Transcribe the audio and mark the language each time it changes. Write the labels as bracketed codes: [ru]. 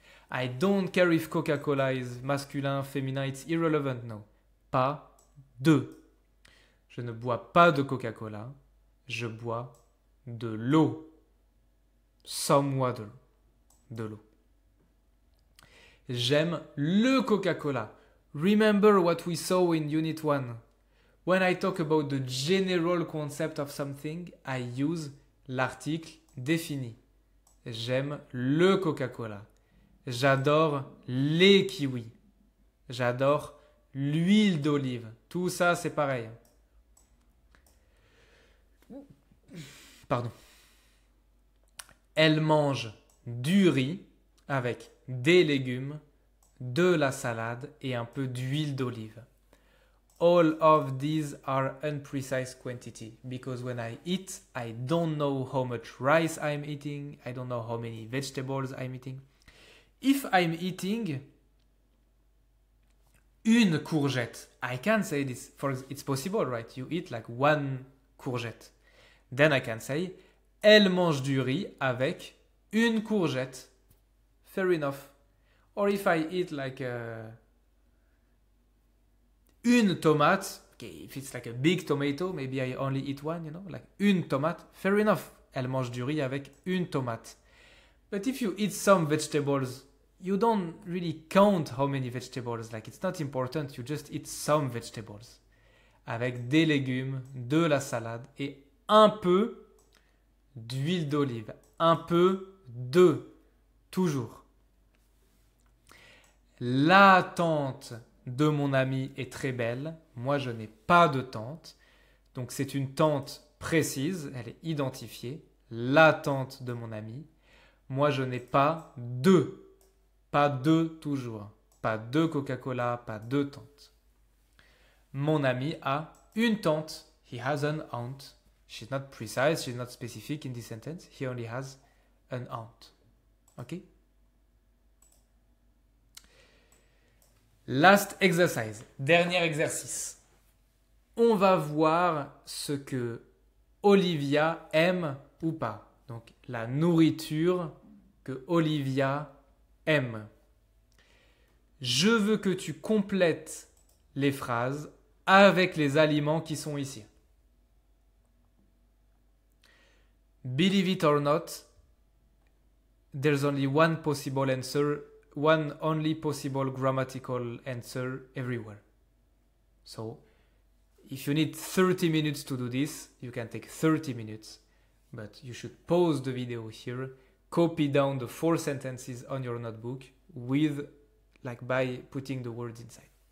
[en] I don't care if Coca-Cola is masculin, féminin, it's irrelevant, no. [fr] Pas de. Je ne bois pas de Coca-Cola. Je bois de l'eau. [en] Some water. [fr] De l'eau. J'aime le Coca-Cola. [en] Remember what we saw in Unit 1. When I talk about the general concept of something, I use l'article défini. [fr] J'aime le Coca-Cola. J'adore les kiwis. J'adore l'huile d'olive. Tout ça, c'est pareil. Pardon. Elle mange du riz avec des légumes, de la salade et un peu d'huile d'olive. [en] All of these are unprecise quantity because when I eat, I don't know how much rice I'm eating. I don't know how many vegetables I'm eating. If I'm eating [fr] une courgette, [en] I can say this. It's possible, right? You eat like one courgette. Then I can say, [fr] elle mange du riz avec une courgette. [en] Fair enough. Or if I eat like [fr] une tomate, [en] okay, if it's like a big tomato, maybe I only eat one, you know, like une tomate, fair enough. [fr] Elle mange du riz avec une tomate. [en] But if you eat some vegetables, you don't really count how many vegetables. Like it's not important, you just eat some vegetables. [fr] Avec des légumes, de la salade et un peu d'huile d'olive. Un peu de. Toujours. La tante de mon ami est très belle. Moi, je n'ai pas de tante. Donc, c'est une tante précise. Elle est identifiée. La tante de mon ami. Moi, je n'ai pas de. Pas de toujours. pas 2 Coca-Cola, pas 2 tantes. Mon ami a une tante. [en] He has an aunt. She's not precise, she's not specific in this sentence. He only has an aunt. Ok? Last exercise. [fr] Dernier exercice. On va voir ce que Olivia aime ou pas. Donc, la nourriture que Olivia aime. Je veux que tu complètes les phrases avec les aliments qui sont ici. [en] Believe it or not, there's only one possible answer, one only possible grammatical answer everywhere. So, if you need 30 minutes to do this, you can take 30 minutes, but you should pause the video here, copy down the 4 sentences on your notebook with, like by putting the words inside.